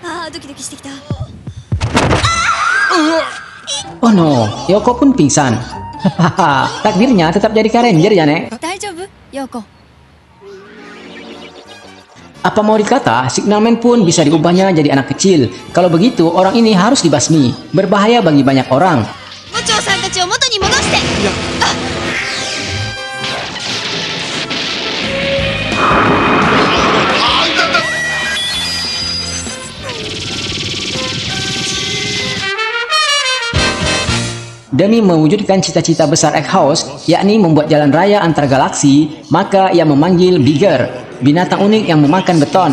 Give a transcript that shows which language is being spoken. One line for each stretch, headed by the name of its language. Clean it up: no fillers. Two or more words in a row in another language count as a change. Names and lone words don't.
Japanese: ドキドキしてきた。
English: Oh no,
Indonesian: Yoko pun pingsan. Hahaha, takdirnya tetap jadi Car Ranger ya, Nek.
Japanese: 大丈夫陽子。
Indonesian: Apa mau dikata, Signalman pun bisa diubahnya jadi anak kecil. Kalau begitu, orang ini harus dibasmi. Berbahaya bagi banyak orang.
Japanese: 部長さんたちを元に戻して。
Indonesian: Demi mewujudkan cita-cita besar Egg House, yakni membuat jalan raya antar galaksi, maka ia memanggil Bigger, binatang unik yang memakan beton.